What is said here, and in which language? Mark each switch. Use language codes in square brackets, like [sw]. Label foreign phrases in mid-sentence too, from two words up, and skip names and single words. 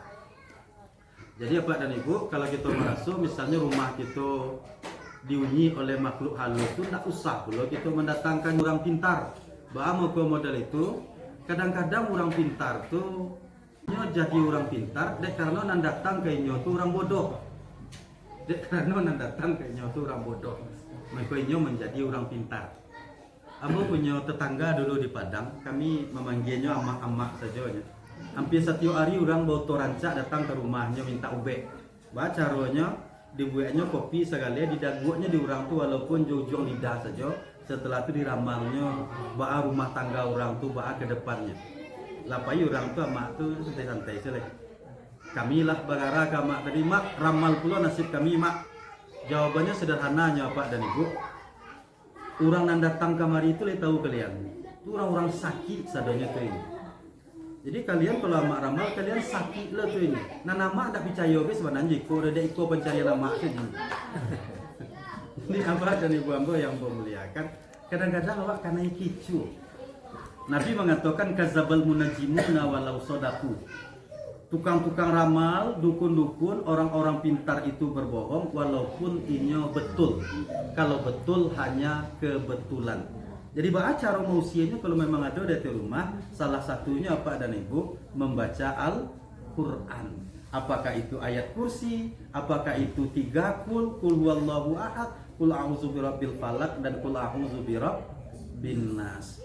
[id] Jadi Bapak dan Ibu, kalau kita merasa misalnya rumah kita diunyi oleh makhluk halus itu tidak usah pula kita mendatangkan orang pintar. Bahwa mau model itu, kadang-kadang orang pintar tuh jadi orang pintar, [min] dek karena nan datang ke inyo tuh orang bodoh. Dek karena nan datang ke inyo tuh orang bodoh. [id] Maka inyo menjadi orang pintar. Ambo punya tetangga dulu di Padang, kami memanggilnya amak-amak saja. Hampir setiap hari orang bawa toranca datang ke rumahnya minta ube. Bah caranya dibuatnya kopi segala didagunya di orang tu walaupun jauh-jauh lidah saja. Setelah itu diramalnya bah rumah tangga orang tu bah ke depannya. [min] Lapai orang tu amak tu santai-santai saja. Kami lah bagara ke mak tadi mak ramal pula nasib kami mak. [id] Jawabannya sederhananya Pak dan Ibu. Orang yang datang kamari itu tahu kalian. Itu orang-orang sakit sadanya tu ini. Jadi kalian kalau amak ramal kalian sakit lah tu ini. Nah nama tak percaya ke sebenarnya iko ada iko pencari nama saja. Ini apa dan ibu ambo yang memuliakan. Kadang-kadang awak kena kicu. Nabi mengatakan [ar] كذب المنجمون ولو صدقوا. [id] tukang-tukang ramal, dukun-dukun, orang-orang pintar itu berbohong walaupun inyo betul. Kalau betul hanya kebetulan. Jadi cara mausianya kalau memang ada di rumah, salah satunya apa dan ibu membaca Al-Quran. Apakah itu ayat kursi, apakah itu 3 [ar] قل هو الله أحد, قل أعوذ برب الفلق [id] dan [ar] قل أعوذ برب الناس.